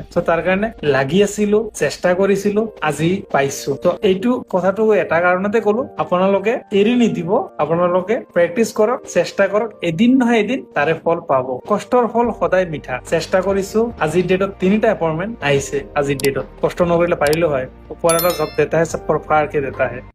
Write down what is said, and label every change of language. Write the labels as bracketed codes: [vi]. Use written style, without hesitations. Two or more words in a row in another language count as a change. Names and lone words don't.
[as] তো তাৰ কাৰণে লাগি আছিলো, চেষ্টা কৰিছিলো, আজি পাইছো। তো এইটো কথাটো এটা কাৰণতে কলো, আপোনালোকে এৰি নিদিব, আপোনালোকে প্ৰেক্টিচ কৰক, চেষ্টা কৰক, এদিন নহয় এদিন তাৰে ফল পাব। কষ্টৰ ফল সদায় মিঠা। চেষ্টা কৰিছো, আজিৰ ডেটত 3টা এপইণ্টমেণ্ট আহিছে। আজিৰ ডেটত কষ্ট নকৰিলে পাৰিলো হয়। [hi] ওপৰ वाला जब देता है सब पर फाड़ के देता है।